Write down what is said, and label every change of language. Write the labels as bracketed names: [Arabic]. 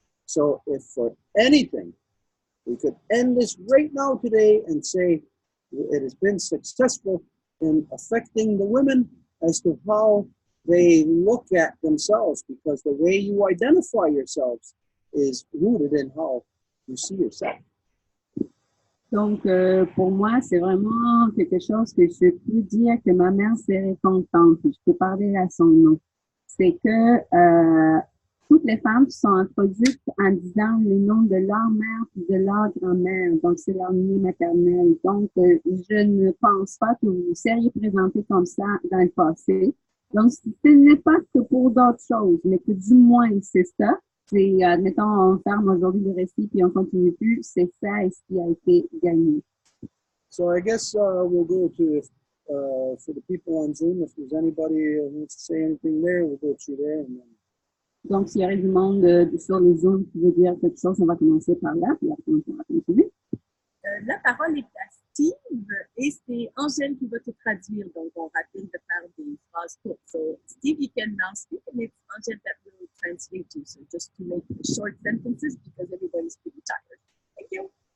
[English] So if for anything, we could end this right now today and say it has been successful in affecting the women as to how they look at themselves, because the way you identify yourselves is rooted in how you see yourself. [French] Donc, pour moi, c'est vraiment quelque chose que je peux dire que ma mère serait contente. Je peux parler à son nom. C'est que toutes les femmes sont introduites en disant les noms de leur mère et de leur grand-mère. Donc, c'est leur lignée maternelle. Donc, je ne pense pas que vous seriez présenté comme ça dans le passé. Donc, ce n'est pas que pour d'autres choses, mais que du moins, c'est ça. C'est, admettons, on ferme aujourd'hui le récit puis on continue plus, c'est ça ce qui a été gagné. [English] So I guess we'll go to, for the people on Zoom, if there's anybody who wants to say anything there, we'll go through there. And then... [French] Donc, s'il y aurait du monde sur les Zooms qui veut dire quelque chose, on va commencer par là, puis après on pourra continuer. La parole est à Steve et c'est Angèle qui va te traduire. Donc, on rappelle de faire des phrases courtes. [English] So, Steve, you can now speak and it's Angèle that will translate you. So, just to make short sentences because everybody's pretty tired. Thank you.